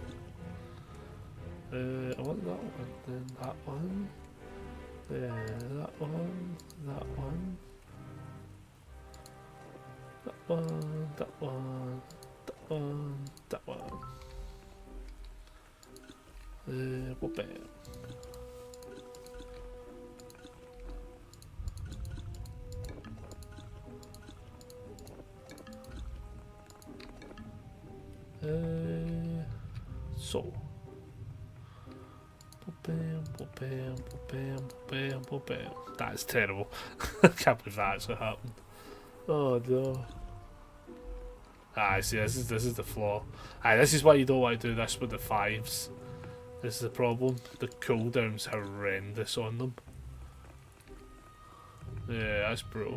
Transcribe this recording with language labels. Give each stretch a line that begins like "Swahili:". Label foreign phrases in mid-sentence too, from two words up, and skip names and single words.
English: I want that one, then that one, that one, that one, that one, that one, that one, that one. What bam? So. Bam, bam, bam, bam, bam. That's terrible. I can't believe that actually happened. Oh no. Ah, I see. This is the flaw. This is why you don't want to do this with the 5s. This is the problem. The cooldown's horrendous on them. Yeah, that's brutal.